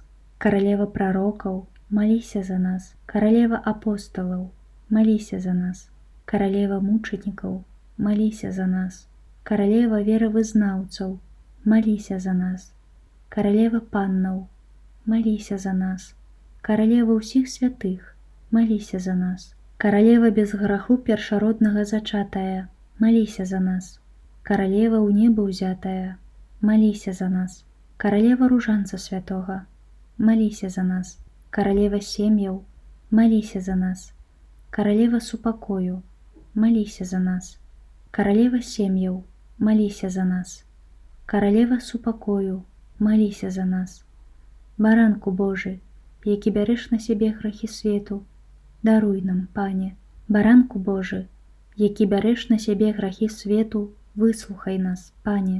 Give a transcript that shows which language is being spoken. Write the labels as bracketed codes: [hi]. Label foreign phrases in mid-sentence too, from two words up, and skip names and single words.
[be] Королева пророкаў, молися за нас. Королева апостолаў, молися за нас. Королева мучеников, молися за нас. Королева веравызнаўцаў, молися за нас. Королева паннаў, молися за нас. Королева ўсіх святых, молися за нас. Королева без граху першароднага зачатая, молися за нас. Королева ў неба ўзятая, молися за нас. Королева ружанца святога, молися за нас. Королева сем'яў, молися за нас. Королева супакою, молися за нас. Королева сем'яў, молися за нас. Королева супакою, молися за нас. Баранку Божий, які бярэш на сябе грахі свету, даруй нам, Пане. Баранку Божий, які бярэш на сябе грахі свету, выслухай нас, Пане.